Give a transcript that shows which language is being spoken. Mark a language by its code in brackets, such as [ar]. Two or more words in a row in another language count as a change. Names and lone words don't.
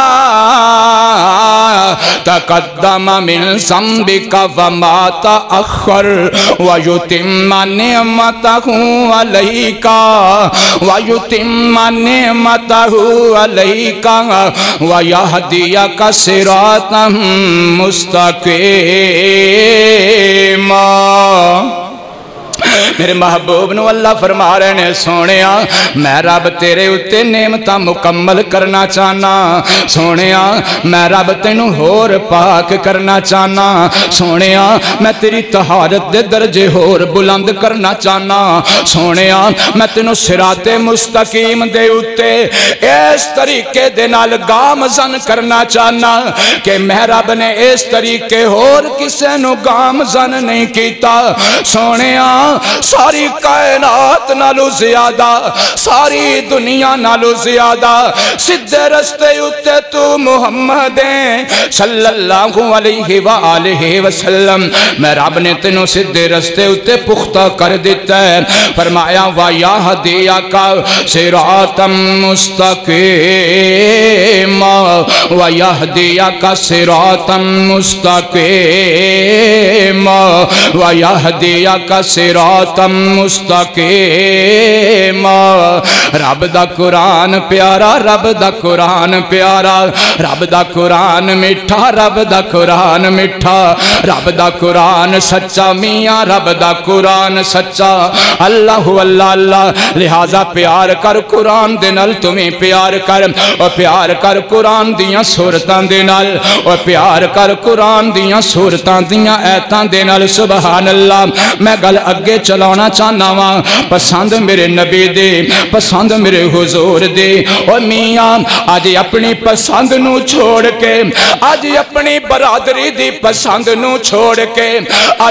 [ar] تقدم من ذنبك وما تأخر ويتم نعمته عليك ويهديك صراطا مستقيما [pa] میرے محبوب نو اللہ فرما رہے نے سونیا میں رب تیرے اتے نعمتاں مکمل کرنا چاہنا سونیا میں رب تینوں ہور پاک کرنا چاہنا سونیا میں تیری طہارت دے درجے ہور بلند کرنا چاہنا سونیا میں تینوں صراط مستقیم دے اتے اس طریقے دے نال گامزن کرنا چاہنا کہ میں رب نے اس طریقے ہور کسے نو گامزن نہیں کیتا سونیا ساری کائنات نالو زیادہ ساری دنیا نالو زیادہ سدھے رستے اتے تو محمد ہیں صلی اللہ علیہ وآلہ وسلم میں رب نے تینوں سدھے رستے اتے پختہ کر دیتا ہے فرمایا [ar] وَيَهْدِيَكَ صِرَاطًا مُسْتَقِيمًا وَيَهْدِيَكَ صِرَاطًا مُسْتَقِيمًا وَيَهْدِيَكَ [pa] صِرَاطًا مُسْتَقِيمًا رب دا قرآن پیارا رب دا قرآن پیارا رب دا قرآن مٹھا رب دا قرآن مٹھا رب دا قرآن سچا میاں رب دا قرآن سچا اللہ اللہ اللہ لہذا پیار کر قرآن دے نال تمہیں پیار کر اور پیار کر قرآن دیاں سورتاں دے نال اور پیار کر قرآن دیاں سورتاں دیاں ایتاں دے نال [ar] سبحان اللہ [pa] میں گل اگے چلانا چاہنا وہاں پسند میرے نبی دے پسند میرے حضور دے اور میاں آج اپنی پسند نو چھوڑ کے آج اپنی برادری دی پسند نو چھوڑ کے آج